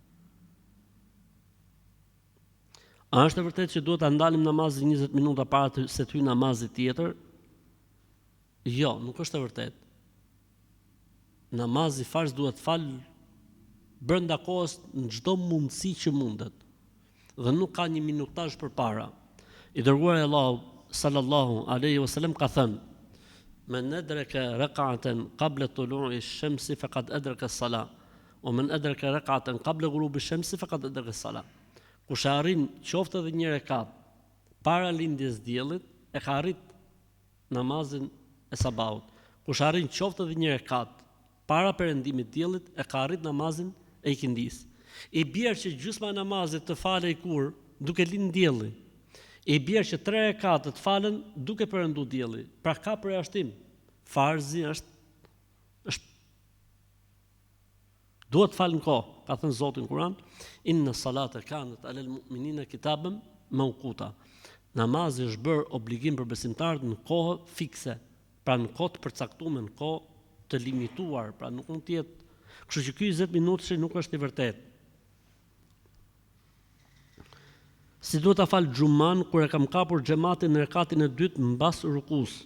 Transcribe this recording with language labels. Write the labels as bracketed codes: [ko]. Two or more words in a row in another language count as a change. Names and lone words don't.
[sq] A është e vërtetë që duhet ta ndalim namazin 20 minuta para se të hyjë namazi tjetër? Jo, nuk është e vërtetë. Namazi farz duhet fal brenda kohës në çdo mundësi që mundet. Dhe nuk ka një minutazh përpara. I dërguari Allahu [ar] صلى الله عليه وسلم [sq] ka thënë: [ar] "من أدرك ركعة قبل طلوع الشمس فقد أدرك الصلاة، و من أدرك ركعة قبل غروب الشمس فقد أدرك الصلاة." [sq] Kush arrin qoftë edhe një rekat para lindjes diellit, e ka arrit namazin e sabahut. Kush arrin qoftë edhe një rekat para perëndimit diellit, e ka arrit namazin e ikindis. I bjerë që gjysma e namazit të falej kur? Duke lind dielli. I bjerë që 3 rekate të falen duke perëndu dielli. Pra ka përjashtim. Farzi është duhet falë në kohë. Ka thënë Zoti në Kur'an: [ar] "إن الصلاة كانت على المؤمنين كتابا موقوتا." [sq] Namazi është bërë obligim për besimtarët në kohë fikse, pra në kohë të përcaktuar, në kohë të limituar, pra nuk mund të jetë. Kështu që ky 20 minutë nuk është i vërtetë. Si duhet ta fal xhuman kur e kam kapur xhamatin në rekatin e dytë mbas rukus?